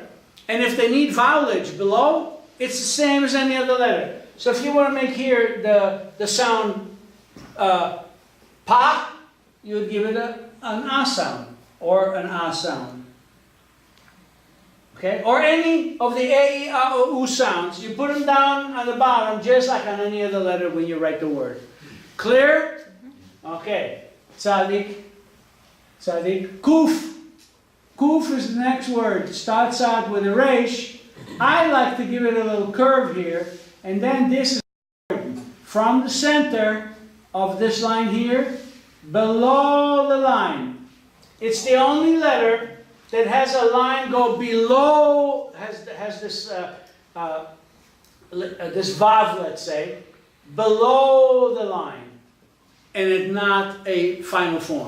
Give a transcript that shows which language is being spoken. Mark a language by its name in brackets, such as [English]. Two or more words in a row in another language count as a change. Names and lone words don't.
[English] And if they need vowelage below, it's the same as any other letter. So if you want to make here the sound pa, you would give it an ah sound or an ah sound. Okay? Or any of the a, e, a, o, u sounds. You put them down on the bottom just like on any other letter when you write the word. Clear? Okay. Tzadik. Tzadik. Kuf. Kuf is the next word. Starts out with a resh. I like to give it a little curve here. And then this is from the center of this line here, below the line. It's the only letter that has a line go below, has this this vav, let's say, below the line, and it's not a final form.